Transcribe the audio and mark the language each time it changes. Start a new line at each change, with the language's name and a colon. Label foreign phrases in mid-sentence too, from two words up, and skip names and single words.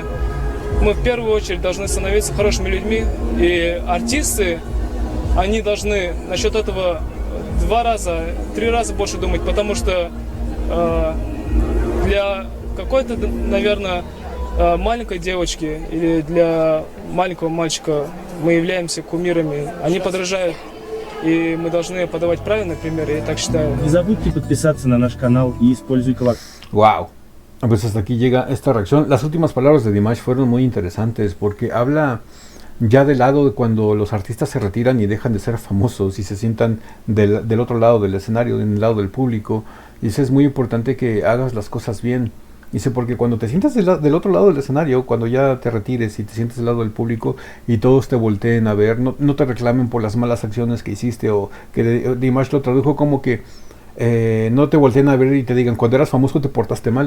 Russian: Мы в первую очередь должны становиться хорошими людьми, и артисты, они должны насчет этого 2 раза, 3 раза больше думать, потому что для какой-то, наверное, маленькой девочки или для маленького мальчика мы являемся кумирами. Они подражают, и мы должны подавать правильный пример, я так считаю. Не забудьте подписаться на наш канал и используй колокольчик.
Spanish: Wow. Pues hasta aquí llega esta reacción. Las últimas palabras de Dimash fueron muy interesantes porque habla ya del lado de cuando los artistas se retiran y dejan de ser famosos y se sientan del otro lado del escenario, del lado del público. Dice, es muy importante que hagas las cosas bien. Dice, porque cuando te sientas del otro lado del escenario, cuando ya te retires y te sientes del lado del público y todos te volteen a ver, no te reclamen por las malas acciones que hiciste, o que Dimash lo tradujo como que no te volteen a ver y te digan, cuando eras famoso te portaste mal.